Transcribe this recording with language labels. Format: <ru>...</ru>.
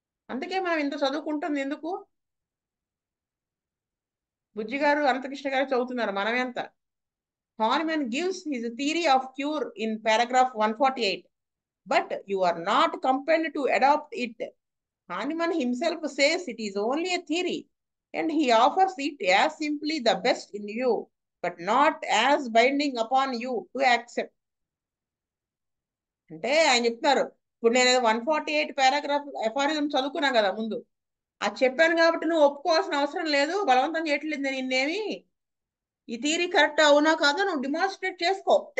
<te>అందుకే మనం ఇంత చదువుకుంటుంది ఎందుకు? బుజ్జి గారు అనంతకృష్ణ గారు చదువుతున్నారు, మనం ఎంత.</te> <en>Hahnemann gives his theory of cure in paragraph 148, but you are not compelled to adopt it. Hahnemann himself says it is only a theory, and he offers it as simply the best in you, but not as binding upon you to accept.</en> <te>అంటే ఆయన చెప్తున్నారు, ఇప్పుడు నేను 148 paragraph ఎఫారిజం చదువుకున్నా కదా ముందు, అది చెప్పాను కాబట్టి నువ్వు ఒప్పుకోవాల్సిన అవసరం లేదు, బలవంతం చేయట్లేదు నేను నిన్నేమి. ఈ థియరీ కరెక్ట్ అవునా కాదో నువ్వు డిమాన్స్ట్రేట్ చేసుకో.</te>